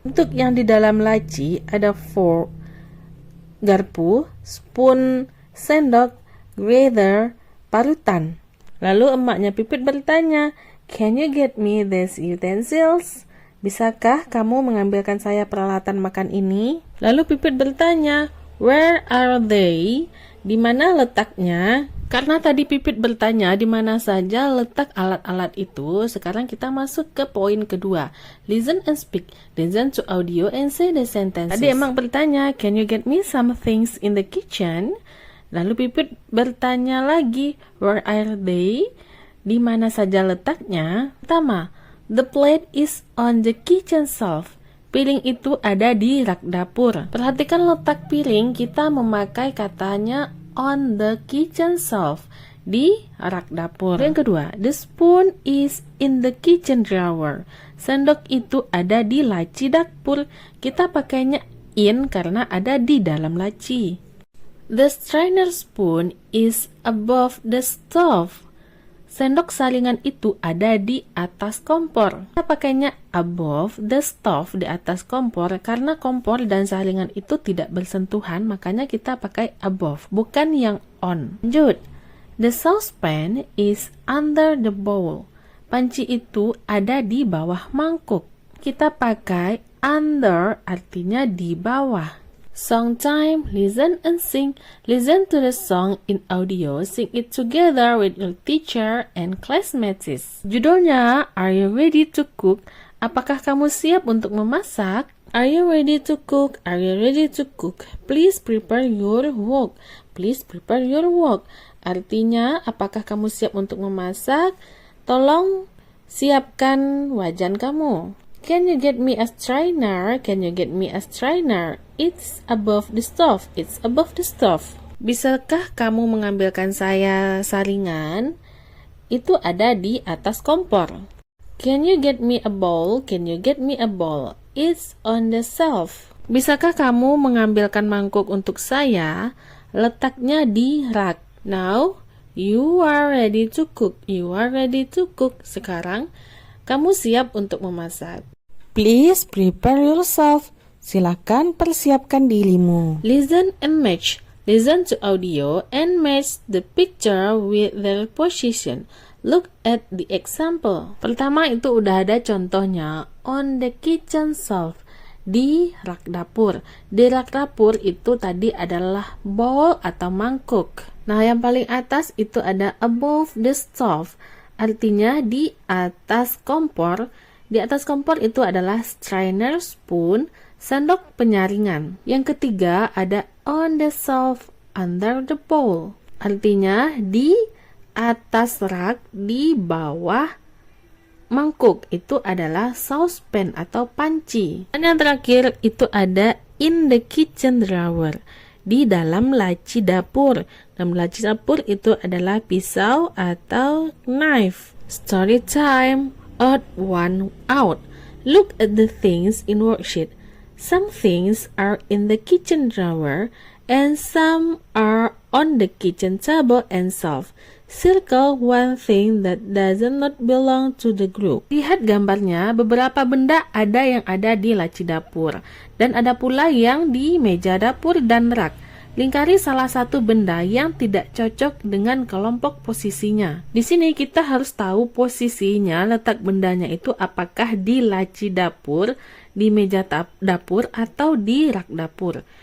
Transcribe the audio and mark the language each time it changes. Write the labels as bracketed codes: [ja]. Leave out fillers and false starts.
[id] Untuk yang di dalam laci ada fork garpu, spoon sendok, grater parutan. Lalu emaknya Pipit bertanya, [en] "Can you get me these utensils?" [id] Bisakah kamu mengambilkan saya peralatan makan ini? Lalu Pipit bertanya, [en] "Where are they?" [id] Di mana letaknya? Karena tadi Pipit bertanya di mana saja letak alat-alat itu, sekarang kita masuk ke poin kedua. [en] Listen and speak. Listen to audio and say the sentences. [id] Tadi emang bertanya, [en] "Can you get me some things in the kitchen?" [id] Lalu Pipit bertanya lagi, [en] "Where are they?" [id] Di mana saja letaknya? Pertama, [en] the plate is on the kitchen shelf. [id] Piring itu ada di rak dapur. Perhatikan letak piring, kita memakai katanya [en] on the kitchen shelf, [id] di rak dapur. Yang kedua, [en] the spoon is in the kitchen drawer. [id] Sendok itu ada di laci dapur. Kita pakainya in karena ada di dalam laci. [en] The strainer spoon is above the stove. [id] Sendok saringan itu ada di atas kompor. Kita pakainya [en] above the stove, [id] di atas kompor, karena kompor dan saringan itu tidak bersentuhan, makanya kita pakai above, bukan yang on. Lanjut. [en] The saucepan is under the bowl. [id] Panci itu ada di bawah mangkuk. Kita pakai under, artinya di bawah. [en] Song time, listen and sing. Listen to the song in audio, sing it together with your teacher and classmates. [id] Judulnya, [en] Are you ready to cook? [id] Apakah kamu siap untuk memasak? [en] Are you ready to cook? Are you ready to cook? Please prepare your wok. Please prepare your wok. [id] Artinya, apakah kamu siap untuk memasak? Tolong siapkan wajan kamu. [en] Can you get me a strainer? Can you get me a strainer? It's above the stove. It's above the stove. [id] Bisakah kamu mengambilkan saya saringan? Itu ada di atas kompor. [en] Can you get me a bowl? Can you get me a bowl? It's on the shelf. [id] Bisakah kamu mengambilkan mangkuk untuk saya? Letaknya di rak. [en] Now, you are ready to cook. You are ready to cook. [id] Sekarang, kamu siap untuk memasak. [en] Please prepare yourself. [id] Silakan persiapkan dirimu. [en] Listen and match. Listen to audio and match the picture with their position. Look at the example. [id] Pertama itu udah ada contohnya. [en] On the kitchen shelf. [id] Di rak dapur. Di rak dapur itu tadi adalah bowl atau mangkuk. Nah, yang paling atas itu ada [en] above the stove. [id] Artinya di atas kompor. Di atas kompor itu adalah strainer, spoon, sendok penyaringan. Yang ketiga ada [en] on the shelf under the bowl. [id] Artinya di atas rak di bawah mangkuk itu adalah saucepan atau panci. Dan yang terakhir itu ada [en] in the kitchen drawer. [id] Di dalam laci dapur. Dalam laci dapur itu adalah pisau atau knife. [en] Story time. Odd one out. Look at the things in worksheet. Some things are in the kitchen drawer and some are on the kitchen table and shelf. Circle one thing that does not belong to the group. [id] Lihat gambarnya, beberapa benda ada yang ada di laci dapur dan ada pula yang di meja dapur dan rak. Lingkari salah satu benda yang tidak cocok dengan kelompok posisinya. Di sini kita harus tahu posisinya, letak bendanya itu apakah di laci dapur, di meja dapur, atau di rak dapur.